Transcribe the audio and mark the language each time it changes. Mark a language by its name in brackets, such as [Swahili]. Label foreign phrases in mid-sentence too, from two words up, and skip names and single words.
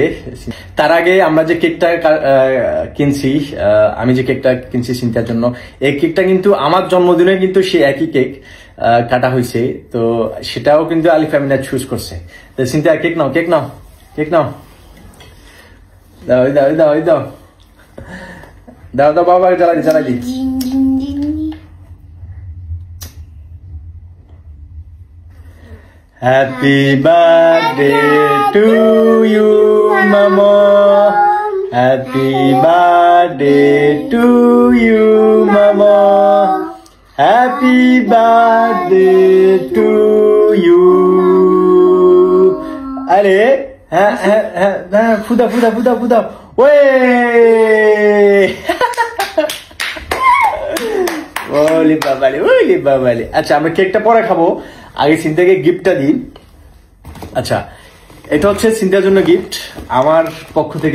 [Bangla] তার আগে আমরা যে কেকটা কিনছি, আমি যে কেকটা কিনছি সিনথিয়ার জন্য, এই কেকটা কিন্তু আমার জন্মদিনে কিন্তু সে একই কেক কাটা হয়েছে। তো সেটাও কিন্তু আলিফ আমিনা চুজ করছে। তো সিনথিয়া কেক নাও, কেক নাও, কেক নাও, দাও দাও দাও দাও দাও দাও বাবা, জ্বালাই জ্বালাই দি। [English] Happy birthday to you, Mama. Happy birthday to you, Mama. Happy birthday to you. [French] Allez, fuda. Ouais. [Bangla] ওলি বাবালি। আচ্ছা, আমরা কেকটা পরে খাবো, আগে সিনথিয়াকে গিফটটা দিই। আচ্ছা, এটা হচ্ছে সিনথিয়ার জন্য গিফট আমার পক্ষ থেকে।